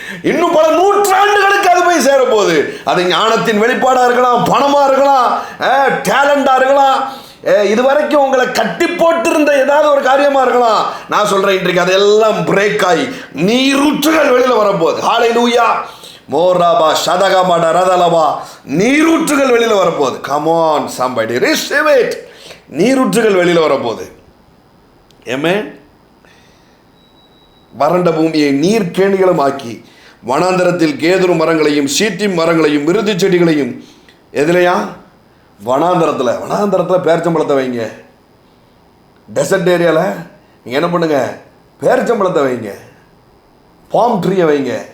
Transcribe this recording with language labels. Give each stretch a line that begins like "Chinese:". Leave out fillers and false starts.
Tamil: இன்னும் பல நூற்றாண்டுகளுக்கு அது போய் சேரப்போகுது. அது ஞானத்தின் வெளிப்பாடா இருக்கலாம், பணமா இருக்கலாம், டேலண்டா இருக்கலாம், இதுவரைக்கும் உங்களை கட்டி போட்டிருந்த ஏதாவது ஒரு காரியமா இருக்கலாம். நான் சொல்றேன், இன்றைக்கு அதெல்லாம் பிரேக் ஆகி நீரூற்றுகள் வெளியில வரப்போகுது. ஹல்லேலூயா. மோராபா ஷதகபாட ரதலபா, நீரூற்றுகள் வெளியில வரப்போகுது.
English: Come on somebody receive it.
Tamil: நீரூற்றுகள் வெளியில வரப்போகுது. ஆமென். வறண்ட பூமியை நீர்க்கேணிகளும் ஆக்கி வனாந்தரத்தில் கேதுரு மரங்களையும் சீத்திம் மரங்களையும் விருது செடிகளையும், எதுலையா? வனாந்தரத்தில் பேரிச்சம்பழத்தை வைங்க. டெசர்ட் ஏரியாவில் நீங்கள் என்ன பண்ணுங்க, பேரிச்சம்பழத்தை வைங்க, பாம் ட்ரீயை வைங்க.